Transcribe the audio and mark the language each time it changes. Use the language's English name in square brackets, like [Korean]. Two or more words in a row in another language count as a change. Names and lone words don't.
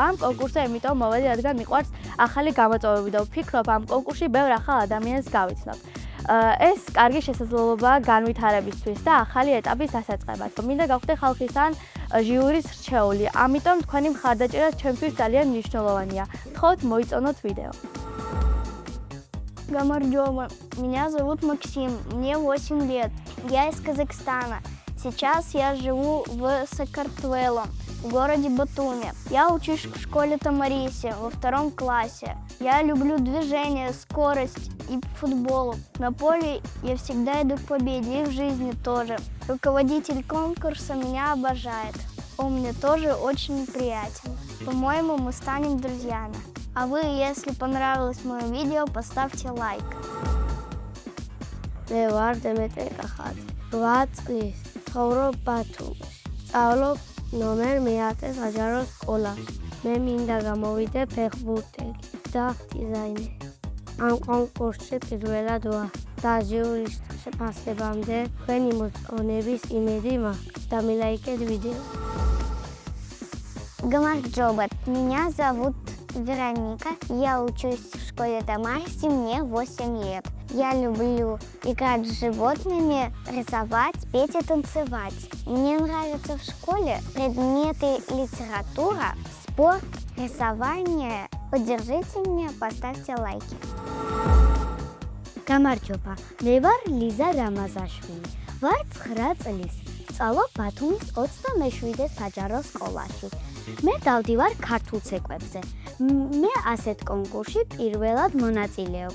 [Georgian] ამ კონკურსზე იმიტომ მოვედი, რადგან მიყვარს ახალი გამოწვევები და ვფიქრობ, ამ კონკურსში ბევრ ახალ ადამიანს გავიცნობ. ეს კარგი შესაძლებლობაა განვითარებისთვის და ახალი ეტაპის დასაწყებად. მინდა გავხდე ხალხის ან ჟიურის რჩეული, ამიტომ თქვენი მხარდაჭერა ჩემთვის ძალიან მნიშვნელოვანია. გთხოვთ მოიწონოთ ვიდეო. Гамарджоба. [Russian] Меня зовут Максим, мне 8 лет. Я из Казахстана. Сейчас я живу в Сакартвело, в городе Батуми. Я учусь в школе Тамарисе во 2 классе. Я люблю движение, скорость и футбол. На поле я всегда иду к победе и в жизни тоже. Руководитель конкурса меня обожает. Он мне тоже очень приятен. По-моему, мы станем друзьями. А вы, если понравилось мое видео, поставьте лайк. [Georgian] მე ვარ დემეტრე კახაძე, 8 წლის, ვსწავლობ ბათუმში. ვსწავლობ ნომერ მე-10 საჯარო სკოლაში. მე მინდა გამოვიდე ფეხბურთელი და დიზაინერი. ამ კონკურსში პირველად ვარ და ჟიურის შეფასებამდე თქვენი მოწონების იმედი მაქვს. დამილაიქეთ ვიდეო. Гамарджоба. [Russian] Меня зовут Вероника. Я учусь в школе Тамарисе, мне 8 лет. Я люблю играть с животными, рисовать, петь и танцевать. Мне нравятся в школе предметы литература, спорт, рисование. Поддержите меня, поставьте лайки. [Georgian] გამარჯობა, მე ვარ ლიზა რამაზაშვილი. ვარ 9 წლის. ვსწავლობ ბათუმის 27 საჯარო სკოლაში. მე დავდივარ ქართულ ცეკვებზე. მე ასეთ კონკურსში პირველად მონაწილეობ.